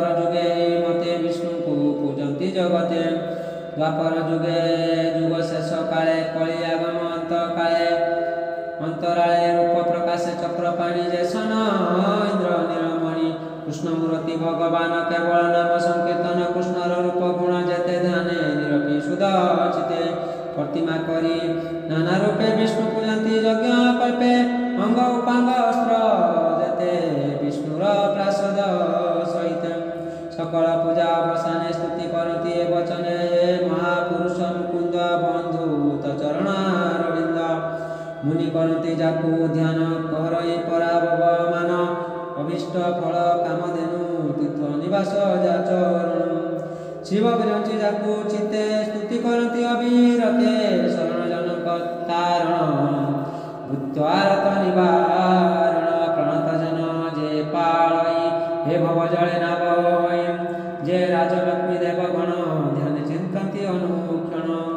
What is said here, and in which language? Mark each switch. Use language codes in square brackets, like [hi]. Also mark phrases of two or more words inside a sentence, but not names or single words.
[or] ଯୁଗେ ମତେ ବିଷ୍ଣୁଙ୍କୁ ପୂଜନ୍ତି ଜଗତେ ଦ୍ୱାପର ଯୁଗେ ଯୁଗ ଶେଷ କାଳେ କଳି ଆଗମ ଅନ୍ତ କାଳେ ଅନ୍ତରାଳେ ରୂପ ପ୍ରକାଶେ ଚକ୍ରପାଣି ଯେସନ ଇନ୍ଦ୍ର ନୀଳମଣି କୃଷ୍ଣମୂର୍ତ୍ତି ଭଗବାନ କେବଳ ନାମ ସଂକୀର୍ତ୍ତନ କୃଷ୍ଣର ରୂପ ଗୁଣ ଯେତେ ଧ୍ୟାନେ ନିରପି ସୁଧ ଚିତେ ପ୍ରତିମା କରି ନାନା ରୂପେ ବିଷ୍ଣୁ ପୂଜନ୍ତି ଯଜ୍ଞ କଳ୍ପେ ଅଙ୍ଗ ଉପାଙ୍ଗ ଅସ୍ତ୍ର ଯେତେ ବିଷ୍ଣୁର ପ୍ରାସଦ ସହିତ ସକଳ ପୂଜା ଅବସାନେ ସ୍ତୁତି କରତି ବଚନେ ମହାପୁରୁଷ ମୁକୁନ୍ଦ ବନ୍ଧୁ ଚରଣାରବିନ୍ଦ ମୁନି କରତି ଯାକୁ ଧ୍ୟାନ କରଇ ପରାଭବ ମାନ ଅଭୀଷ୍ଟ ଫଳ କାମଧେନୁ ତୀର୍ଥ ନିବାସ ଯାଚରଣ ଶିବ ବିରଞ୍ଚି ଯାକୁ ଚିତ୍ତେ ସ୍ତୁତି କରତି ଅବିରତେ ଶରଣ ଜନକ ତାରଣ ଭୂତ୍ୱାରତ ନିବାରଣ ପ୍ରଣତ ଜନ ଯେ ପାଳଇ ହେ ଭବ ଜଳେ ନାବଇ ଯେ ରାଜଲକ୍ଷ୍ମୀ ଦେବଗଣ ଧ୍ୟାନ ଚିନ୍ତତି ଅନୁକ୍ଷଣ